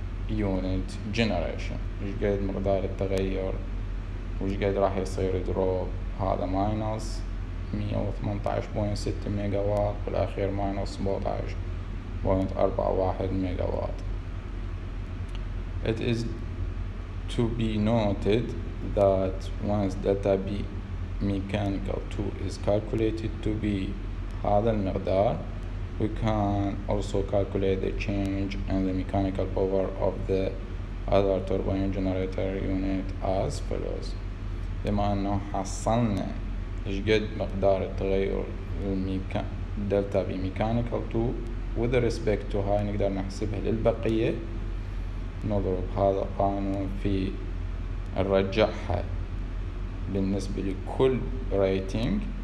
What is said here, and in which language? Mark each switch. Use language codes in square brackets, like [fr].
[ar] unit generation ايش قد مقدار التغير وايش قد راح يصير دروب. هذا ماينس 118.6 ميجا وات والأخير ماينس 17.41 ميجا وات. [en] It is to be noted that once delta B mechanical 2 is calculated to be [ar] هذا المقدار, [en] we can also calculate the change in the mechanical power of the other turbine generator unit as follows. [ar] بما أنه حصلنا إيش قد مقدار التغير دلتا بي ميكانيكال 2 [en] with respect to [ar] هاي نقدر نحسبها للبقية. نضرب هذا القانون في نرجعها بالنسبة لكل ريتنج.